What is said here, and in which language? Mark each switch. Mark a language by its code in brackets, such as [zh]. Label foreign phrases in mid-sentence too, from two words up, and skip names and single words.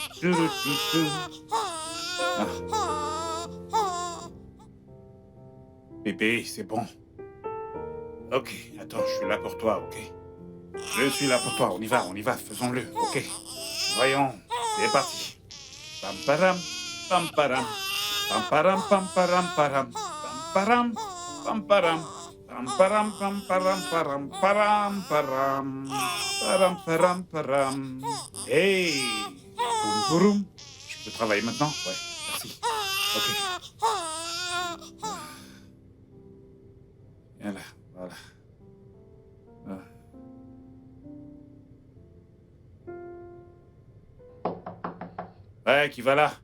[fr] Ah. Bébé, c'est bon. Ok, attends, je suis là pour toi, ok? Je suis là pour toi, on y va, faisons-le, ok? Voyons, c'est parti. Pam param, pam param, pam param, pam param, param, pam param, pam param. Pam param pam param param param param param param param. Hey, boum boum. Je peux travailler maintenant? Ouais, merci. Ok. Viens là, voilà. Ouais, qui va là?